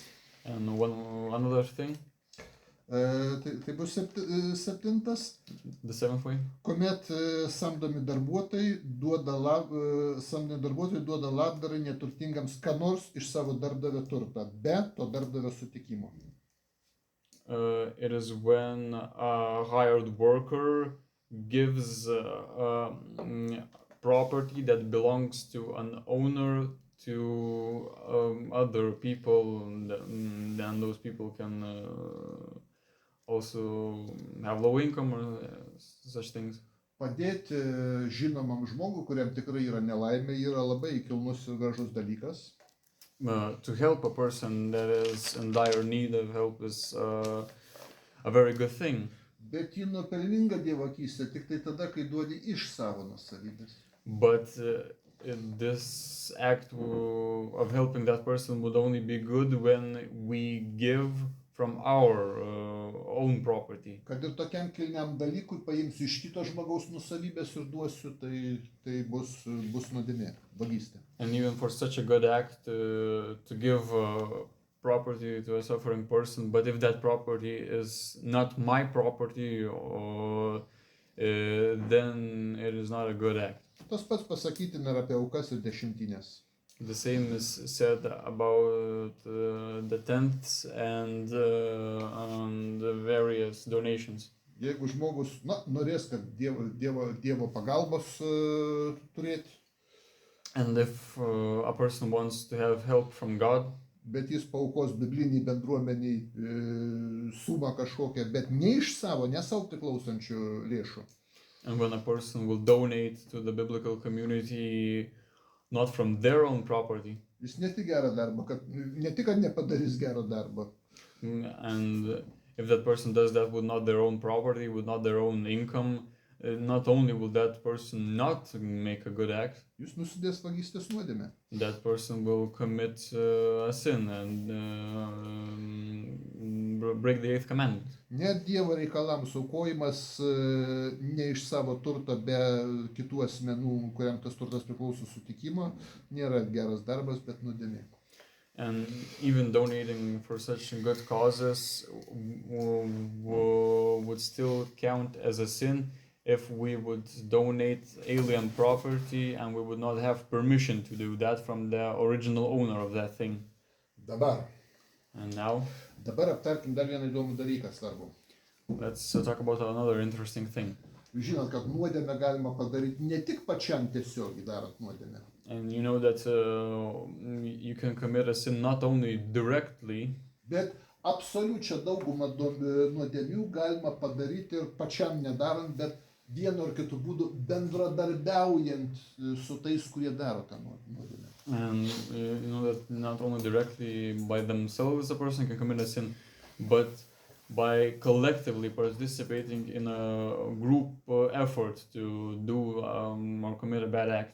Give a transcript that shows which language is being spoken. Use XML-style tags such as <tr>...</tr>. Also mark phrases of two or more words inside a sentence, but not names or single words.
<en>And another thing.</en> <lt>Tai bus 7.</lt> <en>The 7th way.</en> <lt>Kuomet samdomi darbuotojai duoda labdarai neturtingams ką nors iš savo darbdavio turtą, be to darbdavio sutikimo.</lt> <en>It is when a hired worker gives property that belongs to an owner to other people, then those people can also have low income or such things.</en> <lt>Padėti žinomam žmogui, kuriam tikrai yra nelaimė, yra labai kilnus ir gražus dalykas.</lt> <en>To help a person that is in dire need of help is a very good thing.</en> <lt>Bet ji nuopelninga Dievo akyse tik tai tada, kai duodi iš savo nuosavybės.</lt> <en>but this act of helping that person would only be good when we give from our own property.</en> <lt>Kad ir tokiam kilniam dalykui paimsiu iš kito žmogaus nusavybės ir duosiu, tai bus nuodėmė, vagystė.</lt> <en>And even for such a good act to give property to a suffering person, but if that property is not my property, then it is not a good act.</en> <lt>Tas pats pasakytina ir apie aukas ir dešimtinės.</lt> <en>The same is said about the tenths and the various donations.</en> <lt>Jeigu žmogus norės, kad Dievo pagalbos turėti,</lt> <en>and if a person wants to have help from God,</en> <lt>bet jis paaukos biblinį bendruomeniai sumą kažkokią, bet ne iš savo, ne savo priklausančių lėšų.</lt> <en>And when a person will donate to the biblical community not from their own property,</en> <lt>jis ne tik gerą darbą, ne tik kad nepadarys gerą darbą.</lt> <en>And if that person does that with not their own property, with not their own income, not only will that person not make a good act,</en> <lt>jis nusidės vagystės nuodėmę.</lt> <en>That person will commit a sin and break the 8th commandment.</en> <lt>Net Dievo reikalams aukojimas ne iš savo turto be kitų asmenų, kuriam tas turtas priklauso sutikimo, nėra geras darbas, bet nuodėmė.</lt> <en>And even donating for such good causes would still count as a sin if we would donate alien property and we would not have permission to do that from the original owner of that thing.</en> <lt>Dabar aptarkim dar vieną įdomų dalyką svarbu.</lt> <en>Let's talk about another interesting thing.</en> <lt>Jūs žinot, kad nuodėmę galima padaryti ne tik pačiam tiesiogiai darant nuodėmę.</lt> <en>And you know that you can commit a sin not only directly,</en> <lt>bet absoliučią daugumą nuodėmių galima padaryti ir pačiam nedarant, bet vienu ar kitu būdu bendradarbiaujant su tais, kurie daro tą nuodėmę.</lt> <en>And you know that not only directly by themselves a person can commit a sin, but by collectively participating in a group effort to do or commit a bad act.</en>